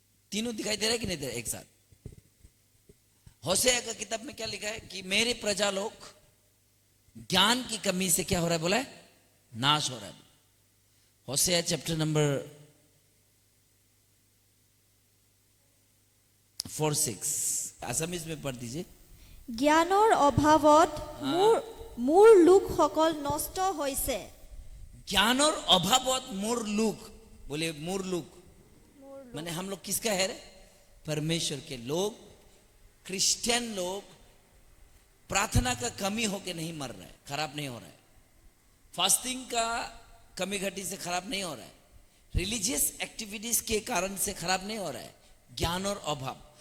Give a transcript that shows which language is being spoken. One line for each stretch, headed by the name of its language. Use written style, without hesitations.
Hindi: तीनों दिखाई दे रहा है कि नहीं दे रहा एक साथ? होशेया का किताब में क्या लिखा है कि मेरे प्रजा लोग ज्ञान की कमी से क्या हो रहा है? बोला है नाश हो रहा है। होशेया चैप्टर नंबर 4:6 আসামিজ में पढ़ दीजिए।
Assamese: জ্ঞানৰ অভাৱত মোৰ লোকসকল নষ্ট হৈছে। জ্ঞানৰ অভাৱত মোৰ লোক,
Hindi: बोले मोर लोग माने हम लोग किसका है रे? परमेश्वर के लोग, क्रिश्चियन लोग प्रार्थना का कमी होके नहीं मर रहा है, खराब नहीं हो रहा है। फास्टिंग का कमी घटी से खराब नहीं हो रहा है, रिलीजियस एक्टिविटीज के कारण से खराब नहीं हो रहा है। ज्ञान और अभाव।